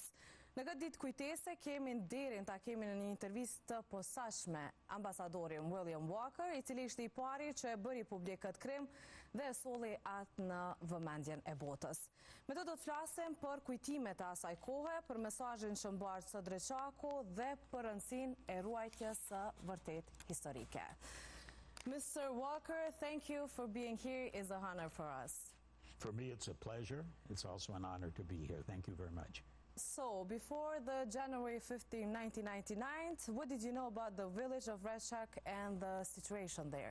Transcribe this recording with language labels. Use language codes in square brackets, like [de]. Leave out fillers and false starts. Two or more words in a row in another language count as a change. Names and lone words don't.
[sq] Në këtë ditë kujtese kemi nderin ta kemi në një intervistë të posaçme ambasadorin William Walker, i cili ishte i pari që e bëri publik këtë krim dhe e solli atë në vëmendjen e botës. Me të do të flasim për kujtimet e asaj kohe, për mesazhin që mbartë sot Reçaku dhe për rëndësinë e ruajtjes së vërtet historike. [en] Mr. Walker, thank you for being here. It's an honor for us. For me, it's a pleasure. It's also an honor to be here. Thank you very much. So, before the January 15, 1999, what did you know about the village of Ratchak and the situation there?